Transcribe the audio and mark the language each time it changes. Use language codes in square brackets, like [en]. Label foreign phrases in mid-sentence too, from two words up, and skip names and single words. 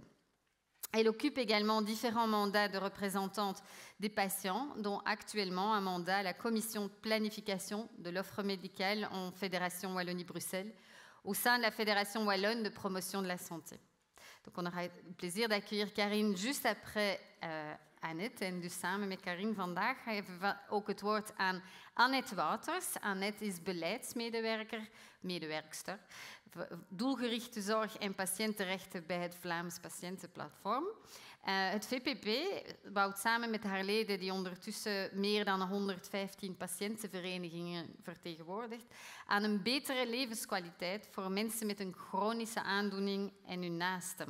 [fr] Elle occupe également différents mandats de représentante des patients, dont actuellement un mandat à la commission de planification de l'offre médicale en Fédération Wallonie-Bruxelles, au sein de la Fédération Wallonne de promotion de la santé. Donc on aura le plaisir d'accueillir Karine juste après Annette. [nl] En dus samen met Karine vandaag geven we ook het woord aan Annette Wouters. Annette is medewerkster, doelgerichte zorg en patiëntenrechten bij het Vlaams Patiëntenplatform. Het VPP bouwt samen met haar leden, die ondertussen meer dan 115 patiëntenverenigingen vertegenwoordigt, aan een betere levenskwaliteit voor mensen met een chronische aandoening en hun naasten.